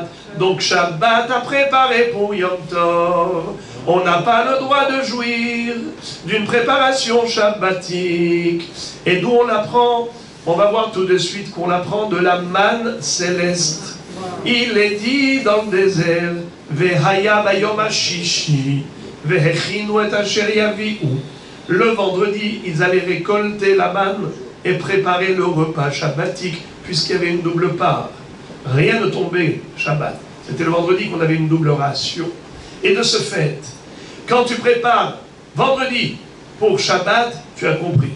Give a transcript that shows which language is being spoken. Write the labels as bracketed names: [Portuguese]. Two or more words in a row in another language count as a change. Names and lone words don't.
[French] Donc Shabbat a préparé pour Yom Tov. On n'a pas le droit de jouir d'une préparation shabbatique. Et d'où on l'apprend? On va voir tout de suite qu'on l'apprend de la manne céleste. Il est dit dans le désert, [Hebrew] והיה ביום השישי והכינו את אשר יביאו. [French] Le vendredi, ils allaient récolter la manne et préparer le repas shabbatique, puisqu'il y avait une double part. Rien ne tombait Shabbat. C'était le vendredi qu'on avait une double ration. Et de ce fait, quand tu prépares vendredi pour Shabbat, tu as compris.